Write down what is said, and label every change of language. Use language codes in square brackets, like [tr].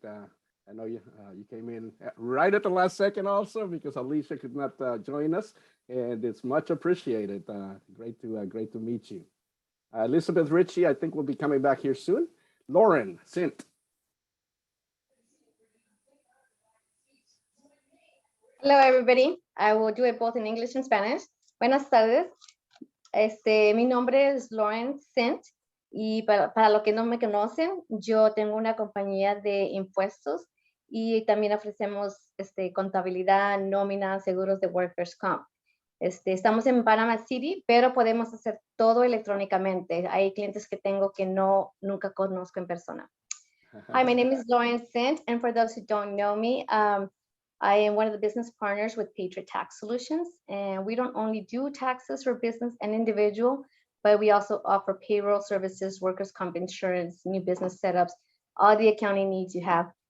[en] I know you came in right at the last second also because Alicia could not join us, and it's much appreciated. Great to meet you. Elizabeth Ritchie, I think will be coming back here soon. Lauren Sint. Hello, everybody. I will do it both in English and Spanish. [es] Buenas tardes. Mi nombre es Lauren Sint y para los que no me conocen, yo tengo una compañía de impuestos y también ofrecemos contabilidad, nómina, seguros de workers' comp. Estamos en Panama City, pero podemos hacer todo electrónicamente. Hay clientes que tengo que nunca conozco en persona. [en] Hi, my name is Lauren Sint, and for those who don't know me, I am one of the business partners with Patriot Tax Solutions, and we don't only do taxes for business and individual, but we also offer payroll services, workers' comp insurance, new business setups, all the accounting needs you have.